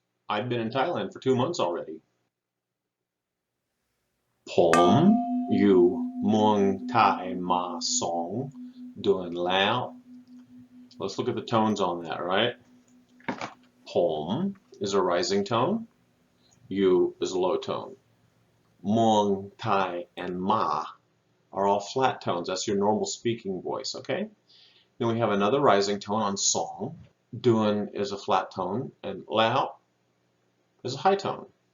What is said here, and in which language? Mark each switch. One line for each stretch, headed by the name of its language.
English: I've been in Thailand for 2 months already.
Thai: ผมอยู่เมืองไทยมา2 เดือนแล้ว
English: Let's look at the tones on that, right? ผม is a rising tone. You is a low tone. เมืองไทย and ma are all flat tones. That's your normal speaking voice, okay? Then we have another rising tone on song. Dun is a flat tone, and lao is a high tone.